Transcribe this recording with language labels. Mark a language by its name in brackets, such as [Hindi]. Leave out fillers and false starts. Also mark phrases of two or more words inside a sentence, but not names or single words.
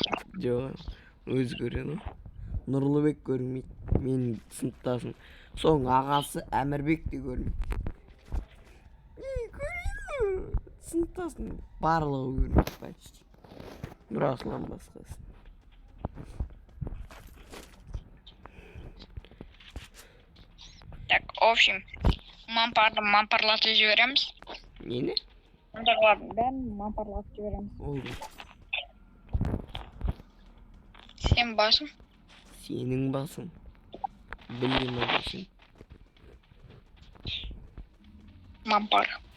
[Kazakh] Жоқ, өзі көреді. Нұрлыбек көрмейді, менің сыныптасым. Соң ағасы Әмірбек те көрмейді. Көрмейді, сыныптасым барлығы көрмейді почти. Нұрасылдан басқасы. [Russian] Так, в общем, [Kazakh] мампарлатып жібереміз. Нені? Ондайлардың бәрін мампарлатып жібереміз. Олды. Сен басың. Сенің басың. Білген адамсың. Мампар.